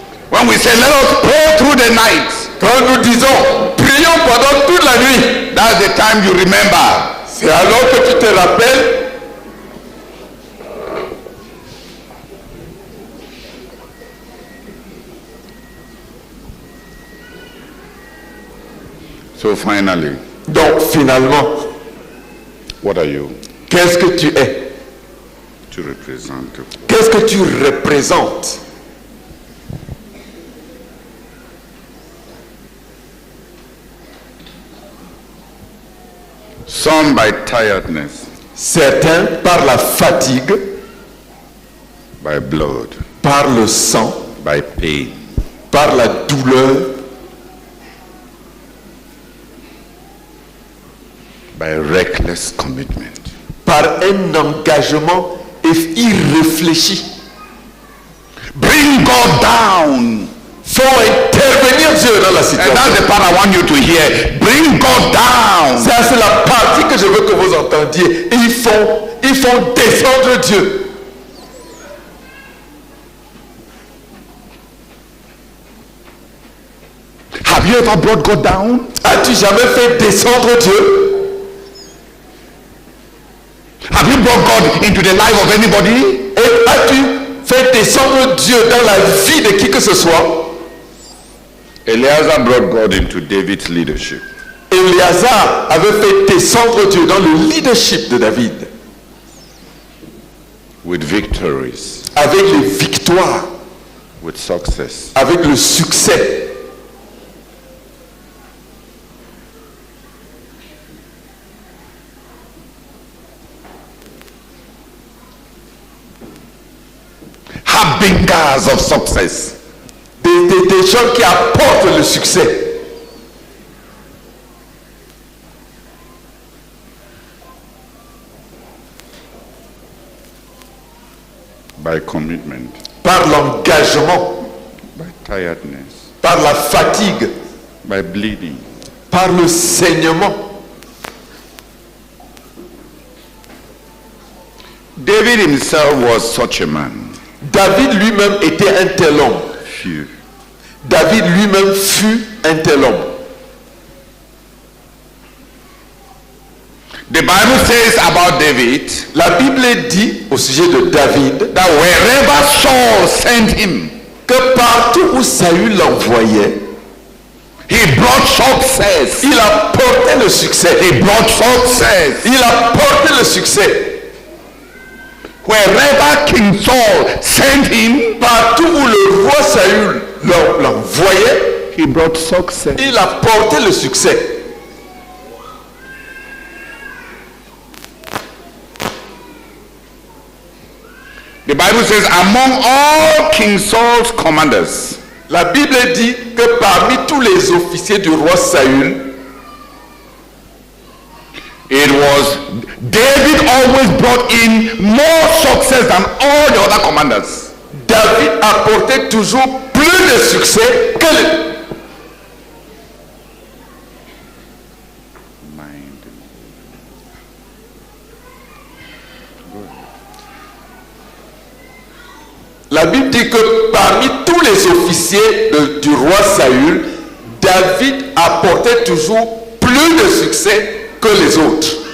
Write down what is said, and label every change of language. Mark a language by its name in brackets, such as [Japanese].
[English] When we say let us pray through the night, [French] Quand nous disons prions pendant toute la nuit, [English] that's the time you remember. [French] c'est alors que tu te rappelles. [English] So finally, [French] Donc finalement, [English] what are you [French] qu'est-ce que tu es? [English] to represent? [French] Qu'est-ce que tu représentes? [English] Some by tiredness, [French] Certains par la fatigue, [English] by blood, [French] par le sang, [English] by pain, [French] par la douleur, [English] by reckless commitment. [French] par un engagement irréfléchi. [English] Bring God down. [French] Faut intervenir Dieu dans la [English] And [French] situation. [English] that's the part I want you to hear. Bring God down. [French] Ça, c'est la partie que je veux que vous entendiez. Ils font descendre Dieu. [English] Have you ever brought God down? [French] As-tu jamais fait descendre Dieu? [English] Have you brought God into the life of anybody? [French] Et as-tu fait descendre Dieu dans la vie de qui que ce soit? [English] Eliezer brought God into David's leadership. [French] Éléazar avait fait descendre Dieu dans le leadership de David. [English] With victories, [French] Avec les victoires, [English] with success. [French] avec le succès. [English] Harbingers of success. [French] Des gens qui apportent le succès. [English] By commitment, [French] Par l'engagement, [English] by tiredness, [French] par la fatigue, [English] by bleeding. [French] par le saignement. [English] David himself was such a man. [French] David lui-même était un tel homme. Phew. David lui-même fut un tel homme. [English] The Bible says about David [French] La Bible dit au sujet de David [English] that wherever Saul sent him, [French] que partout où Saül l'envoyait, [English] he brought success. [French] il apportait le succès. [English] He brought success. [French] Il apportait le succès. [English] Wherever King Saul sent him, [French] Partout où le roi Saül l'envoyait, [English] he brought success. [French] il apportait le succès. [English] The Bible says, among all King Saul's commanders, [French] La Bible dit que parmi tous les officiers du roi Saül, [English] it was David always brought in more success than all the other commanders. [French] David apportait toujours plus de succès que le... La Bible dit que parmi tous les officiers du roi Saül, David apportait toujours plus de succès que les autres.